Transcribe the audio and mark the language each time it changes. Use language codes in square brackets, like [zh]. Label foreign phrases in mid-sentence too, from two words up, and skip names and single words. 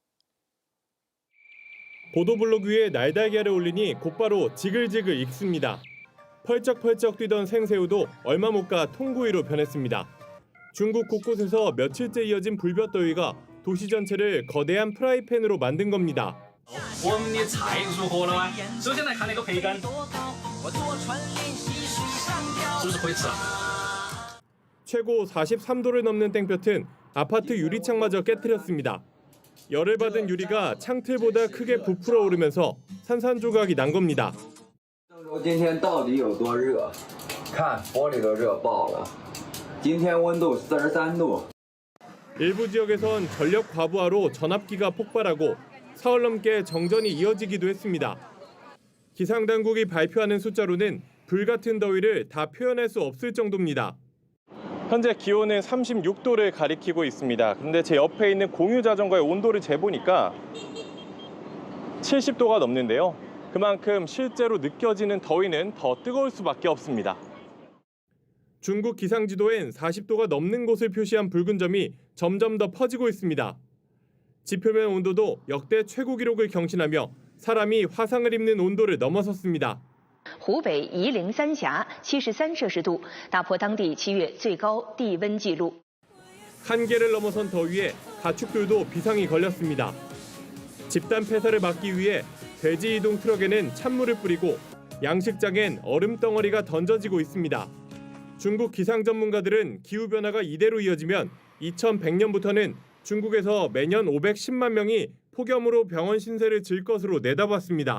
[ko] 보도블록 위에 날달걀을 올리니 곧바로 지글지글 익습니다. 펄쩍펄쩍 뛰던 생새우도 얼마 못 가 통구이로 변했습니다. 중국 곳곳에서 며칠째 이어진 불볕더위가 도시 전체를 거대한 프라이팬으로 만든 겁니다. [zh] 我们的菜如何了吗？首先来看那个培根，是不是可以吃？ [ko] 최고 43도를 넘는 땡볕은 아파트 유리창마저 깨트렸습니다. 열을 받은 유리가 창틀보다 크게 부풀어 오르면서 산산조각이 난 겁니다. [zh] 今天到底有多热？看玻璃都热爆了。今天温度43度。 [ko] 일부 지역에선 전력 과부하로 전압기가 폭발하고 사흘 넘게 정전이 이어지기도 했습니다. 기상당국이 발표하는 숫자로는 불같은 더위를 다 표현할 수 없을 정도입니다. 현재 기온은 36도를 가리키고 있습니다. 그런데 제 옆에 있는 공유 자전거의 온도를 재보니까 70도가 넘는데요. 그만큼 실제로 느껴지는 더위는 더 뜨거울 수밖에 없습니다. 중국 기상지도엔 40도가 넘는 곳을 표시한 붉은 점이 점점 더 퍼지고 있습니다. 지표면 온도도 역대 최고 기록을 경신하며 사람이 화상을 입는 온도를 넘어섰습니다. [zh] 湖北夷陵三峡73摄氏度，打破当地7月最高地温纪录。 [ko] 한계를 넘어선 더위에 가축들도 비상이 걸렸습니다. 집단 폐사를 막기 위해 돼지 이동 트럭에는 찬물을 뿌리고 양식장엔 얼음 덩어리가 던져지고 있습니다. 중국 기상 전문가들은 기후변화가 이대로 이어지면 2100년부터는 중국에서 매년 510만 명이 폭염으로 병원 신세를 질 것으로 내다봤습니다.